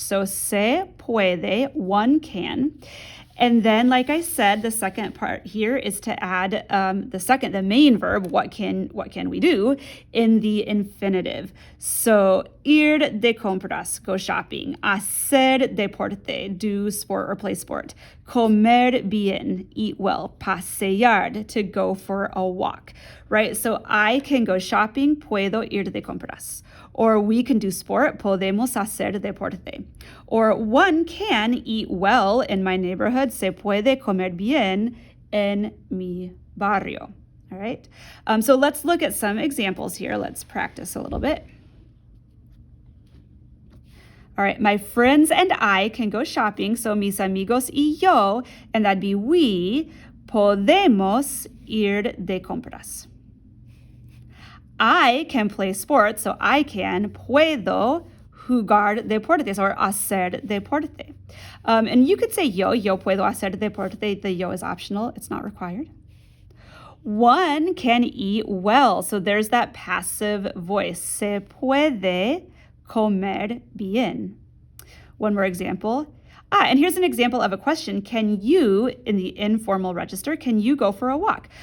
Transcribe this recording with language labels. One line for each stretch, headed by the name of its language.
English: So
Spanish: se puede,
English: one can. And then, like I said, the second part here is to add the main verb, what can we do, in the infinitive. So,
Spanish: ir de compras,
English: go shopping.
Spanish: Hacer deporte,
English: do sport or play sport.
Spanish: Comer bien,
English: eat well. Pasear, to go for a walk, right? So I can go shopping,
Spanish: puedo ir de compras.
English: Or we can do sport,
Spanish: podemos hacer deporte.
English: Or one can eat well in my neighborhood,
Spanish: se puede comer bien en mi barrio.
English: All right, so let's look at some examples here. Let's practice a little bit. All right, my friends and I can go shopping, so
Spanish: mis amigos y yo,
English: and that'd be we,
Spanish: podemos ir de compras.
English: I can play sports, so I can,
Spanish: puedo jugar deportes,
English: or
Spanish: hacer deporte.
English: And you could say
Spanish: yo puedo hacer deporte.
English: The yo is optional, it's not required. One can eat well, so there's that passive voice,
Spanish: se puede comer bien.
English: One more example. And here's an example of a question. Can you, in the informal register, can you go for a walk?